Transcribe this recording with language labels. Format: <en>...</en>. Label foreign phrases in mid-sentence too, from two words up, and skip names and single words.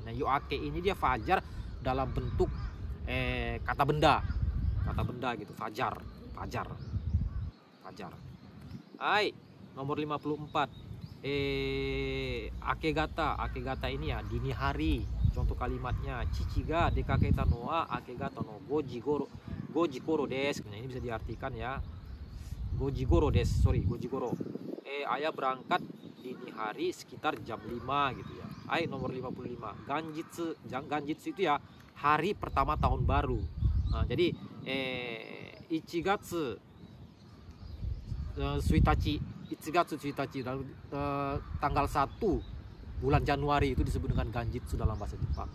<id>Nah, yoake ini dia fajar dalam bentuk kata benda gitu, fajar. Hai, nomor 54, akegata ini ya dini hari. Contoh kalimatnya,</id> <ja>父が出かけたのは明け方の五時ごろです.</ja> <id>Nah, ini bisa diartikan ya,</id> <ja>五時ごろ.</ja> <id>Ayah berangkat dini hari sekitar jam 5 gitu ya. Nomor 55, ganjitsu itu ya hari pertama tahun baru. Nah, jadi</id> <ja>一月一日</ja> <id>tanggal 1 bulan Januari itu disebut dengan ganjitsu dalam bahasa Jepang.</id>